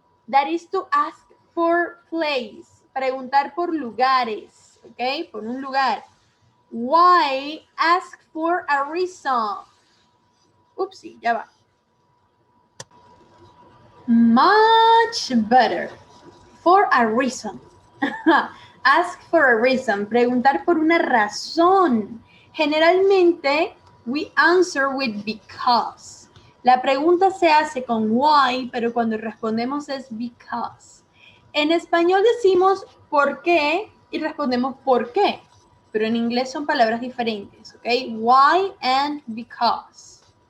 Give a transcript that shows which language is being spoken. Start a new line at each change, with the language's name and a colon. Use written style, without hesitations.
English: That is to ask for place.
Spanish: Preguntar por lugares. ¿Ok? Por un lugar.
English: Why? Ask for a reason.
Spanish: Upsi, ya va.
English: Much better. For a reason. Ask for a reason.
Spanish: Preguntar por una razón. Generalmente,
English: we answer with because.
Spanish: La pregunta se hace con why, pero cuando respondemos es because. En español decimos por qué y respondemos por qué. Pero en inglés son palabras diferentes, ¿ok?
English: Why and because.